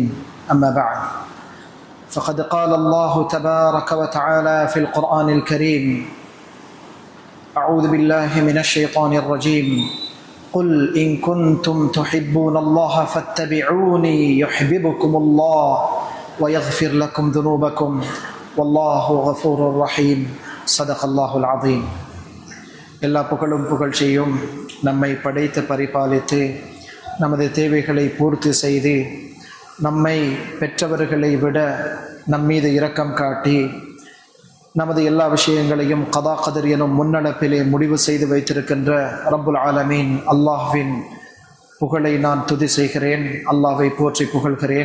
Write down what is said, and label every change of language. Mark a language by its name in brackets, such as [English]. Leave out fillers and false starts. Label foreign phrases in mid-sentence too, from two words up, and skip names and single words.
[Arabic] أما بعد، فقد قال الله تبارك وتعالى في القرآن الكريم: أعوذ بالله من الشيطان الرجيم، قل إن كنتم تحبون الله فاتبعوني يحببكم الله ويغفر لكم ذنوبكم والله غفور رحيم. صدق الله العظيم. [Tamil] எல்லா புகழும் புகழ்ச்சியும் நம்மை படைத்து பரிபாலித்து நமது தேவைகளை பூர்த்தி செய்து நம்மை பெற்றவர்களை விட நம்மீது இரக்கம் காட்டி நமது எல்லா விஷயங்களையும் [Arabic] قضاء قدر [Tamil] எனும் முன்னடப்பிலே முடிவு செய்து வைத்திருக்கின்ற [Arabic] رب العالمين [Tamil] அல்லாஹ்வின் புகழை நான் துதி செய்கிறேன், அல்லாஹ்வை போற்றி புகழ்கிறேன்.